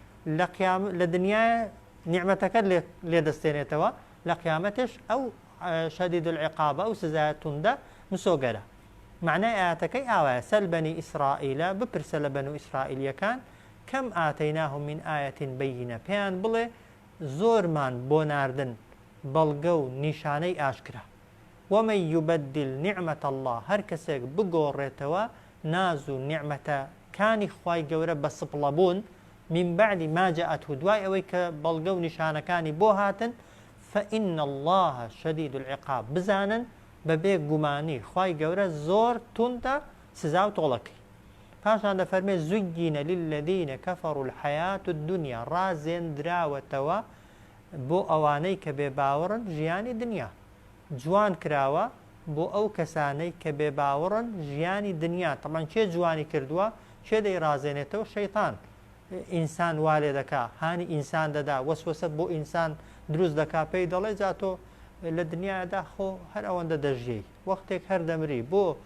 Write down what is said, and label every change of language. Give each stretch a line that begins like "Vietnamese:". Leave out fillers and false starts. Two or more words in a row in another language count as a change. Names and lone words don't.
Central Kurdish: لە دنیای نیعمەتەکەت لێ دەستێنێتەوە لە قیامەتش ئەو
Arabic: شەدید العقابە
Central Kurdish: ئەو سزایە توندە مسۆگەرە معنای ئاەتەکەی ئاوایە
Arabic: سەل بەنی ئیسرائیلە
Central Kurdish: بپرسە لە بەنو ئیسرائیلیەکان
Arabic: کەم ئاتەیناهم من ئایەتین بەیینە
Central Kurdish: پێیان بڵێ زۆرمان بۆ ناردن بەڵگە و نیشانەی ئاشکرا
Arabic: ومن يبدل نعمة الله
Central Kurdish: هەر کەسێک بگۆڕێتەوە ناز و نیعمەتەکانی خوای گەورە بە سپڵەبوون
Arabic: من بعد ما جاءته
Central Kurdish: دوای ئەوەی کە بەڵگە و نیشانەکانی بۆ هاتن
Arabic: فإن الله شديد العقاب
Central Kurdish: بزانن بەبێ گومانی خوای گەورە زۆر توندە سزا و تۆڵەکەی پاشان دەفەرمێ
Arabic: زوجین للذین كفروا الحياة الدنيا
Central Kurdish: ڕازێنراوەتەوە بۆ ئەوانەی کە بێ باوەڕن ژیانی دنیا جوان کراوە بۆ ئەو کەسانەی کە بێ باوەڕن ژیانی دنیا تەمان چێ جوانی کردووە چێ دەی ڕازێنێتەوە شەیطان ئینسان وا لێ دەکا هانی ئینسان دەدا وەسوەسە بۆ ئینسان دروست دەکا پێی دەڵێ جا تۆ لە دنیادا خۆ هەر ئەوەندە دەژیەی وەختێک هەر دەمری بۆ